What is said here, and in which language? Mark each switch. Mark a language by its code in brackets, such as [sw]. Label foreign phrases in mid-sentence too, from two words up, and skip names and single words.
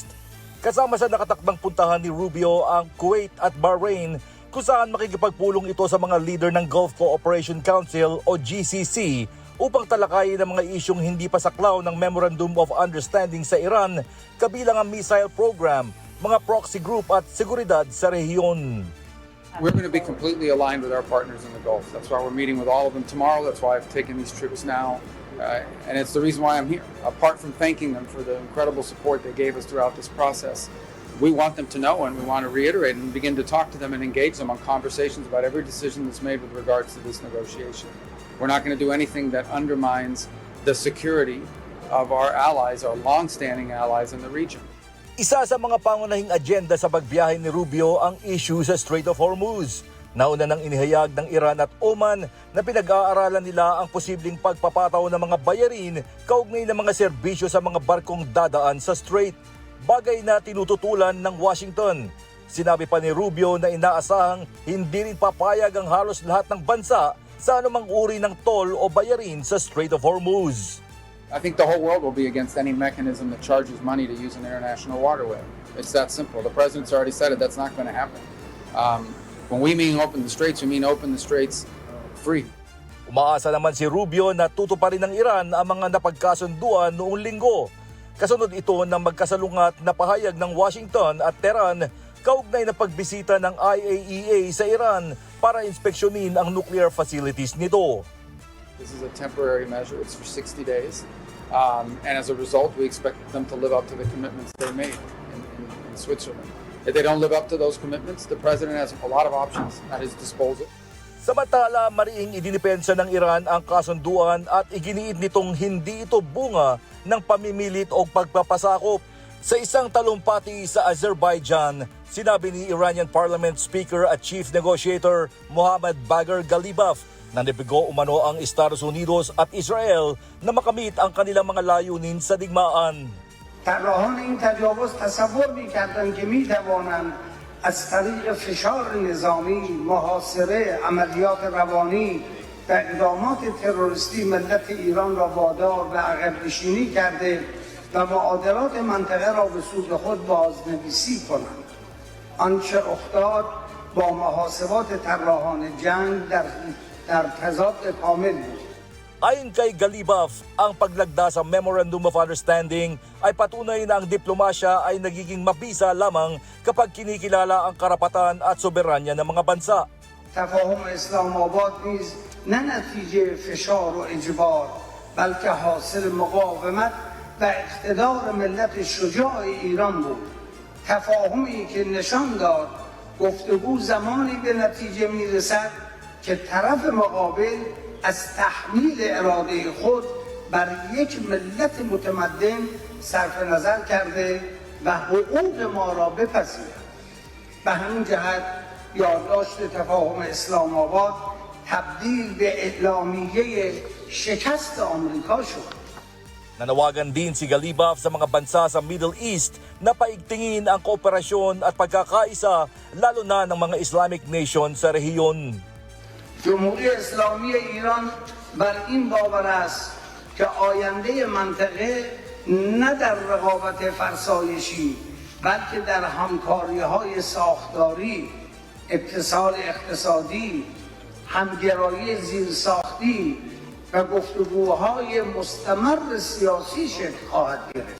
[tl] Kasama sa nakatakdang puntahan ni Rubio ang Kuwait at Bahrain kung saan makikipagpulong ito sa mga leader ng Gulf Cooperation Council o GCC upang talakayin ang mga isyong hindi pa saklaw ng Memorandum of Understanding sa Iran, kabilang ang [en] missile program, [tl] mga [en] proxy group [tl] at seguridad sa rehiyon. [en] We're going to be completely aligned with our partners in the Gulf. That's why we're meeting with all of them tomorrow. That's why I've taken these trips now. And it's the reason why I'm here. Apart from thanking them for the incredible support they gave us throughout this process, we want them to know and we want to reiterate and begin to talk to them and engage them on conversations about every decision that's made with regards to this negotiation. We're not going to do anything that undermines the security of our allies, our long-standing allies in the region. [tl] Isa sa mga pangunahing agenda sa pagbiyahe ni Rubio ang issue sa Strait of Hormuz. Nauna nang inihayag ng Iran at Oman na pinag-aaralan nila ang posibleng pagpapataw ng mga bayarin kaugnay ng mga serbisyo sa mga barkong dadaan sa strait. Bagay na tinututulan ng Washington. Sinabi pa ni Rubio na inaasahang hindi rin papayag ang halos lahat ng bansa sa anumang uri ng toll o bayarin sa Strait of Hormuz. [en] I think the whole world will be against any mechanism that charges money to use an international waterway. It's that simple. The president's already said it. That's not going to happen. When we mean open the straits, we mean open the straits free. [tl] Umaasa naman si Rubio na tutuparin ng Iran ang mga napagkasunduan noong linggo. Kasunod ito ng magkasalungat na pahayag ng Washington at Tehran kaugnay na pagbisita ng IAEA sa Iran para inspeksyonin ang [en] nuclear facilities [tl] nito. [en] This is a temporary measure. It's for 60 days. And as a result, we expect them to live up to the commitments they made in Switzerland. If they don't live up to those commitments, the president has a lot of options at his disposal. [tl] Samantala, mariing idinipensa ng Iran ang kasunduan at iginiit nitong hindi ito bunga ng pamimilit o pagpapasakop. Sa isang talumpati sa Azerbaijan, sinabi ni [en] Iranian Parliament Speaker [tl] at [en] Chief Negotiator [tl] Mohammad Bagher Ghalibaf na nabigo umano ang Estados Unidos at Israel na makamit ang kanilang mga layunin sa digmaan. [fa] طراحان این تجاوز تصور می‌کردند که می‌توانند از طریق فشار نظامی، محاصره، عملیات روانی و اقدامات تروریستی ملت ایران را وادار به عقب نشینی کرده و معادلات منطقه را به سود خود بازنویسی کنند. آنچه رخ داد با محاسبات طراحان جنگ در تضاد کامل بود. [tl] Ayon kay Ghalibaf, ang paglagda sa Memorandum of Understanding ay patunay na ang diplomasya ay nagiging mabisa lamang kapag kinikilala ang karapatan at soberanya ng mga bansa. [fa] تفاهم اسلام آباد نیز نه نتیجه فشار و اجبار بلکه حاصل مقاومت و اقتدار ملت شجاع ایران بود. تفاهمی که نشان داد گفتگو زمانی به نتیجه میرسد که طرف مقابل از تحمیل اراده خود بر یک ملت متمدن صرف نظر کرده و حقوق ما را بپذیرد. به همین جهت یادداشت تفاهم اسلام آباد تبدیل به اعلامیه شکست آمریکا شد. [tl] Nanawagan din si Ghalibaf sa mga bansa sa Middle East na paigtingin ang kooperasyon at pagkakaisa lalo na ng mga [en] Islamic nation [tl] sa rehiyon. [fa] جمهوری اسلامی ایران بر این باور است که آینده منطقه نه در رقابت فرسایشی بلکه در همکاری‌های ساختاری، اتصال اقتصادی، همگرایی زیرساختی و گفتگوهای مستمر سیاسی شکل خواهد گرفت.